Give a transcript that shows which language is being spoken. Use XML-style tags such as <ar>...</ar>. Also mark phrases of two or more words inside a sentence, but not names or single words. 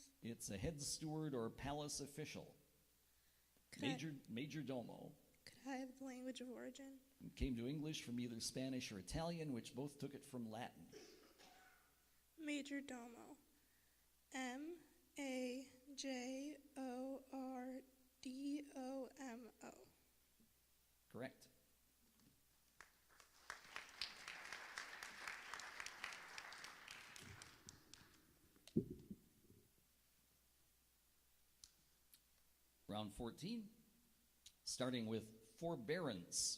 <en>It's a head steward or palace official. Major domo. Could I have the language of origin? It came to English from either Spanish or Italian, which both took it from Latin. Major domo. M-A-J-O-R-D-O-M-O. Correct. Round 14, starting with forbearance.</en>